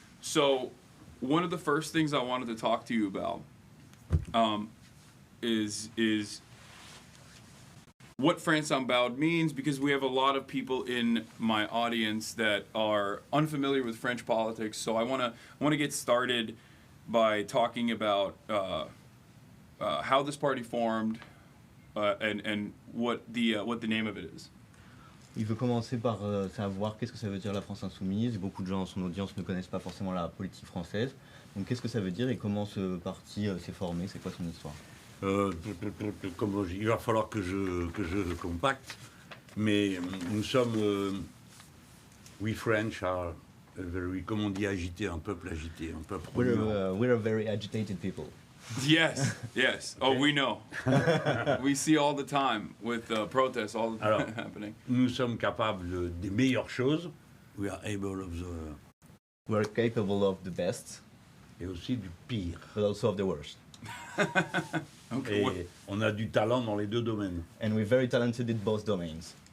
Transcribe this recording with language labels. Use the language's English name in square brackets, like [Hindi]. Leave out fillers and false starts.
[English] So one of the first things I wanted to talk to you about is what France Unbowed means, because we have a lot of people in my audience that are unfamiliar with French politics. So I want to get started by talking about how this party formed and what the name of it is. [French] Il veut commencer par savoir qu'est-ce que ça veut dire la France Insoumise. Beaucoup de gens dans son audience ne connaissent pas forcément la politique française. Donc qu'est-ce que ça veut dire et comment ce parti s'est formé, c'est quoi son histoire? Il va falloir que je compacte, mais nous sommes, [English] we French are very, [French] comme on dit, agité, un peuple agité, un peuple. [English] We're a very agitated people. Yes, yes. Oh, we know. We see all the time with protests all the time happening. [French] Nous sommes capables des meilleures choses. [English] We are able of the. We're capable of the best. [French] Et aussi du pire. [English] But also of the worst. Okay. [French] Et on a du talent dans les deux domaines. [English] And we're very talented in both domains.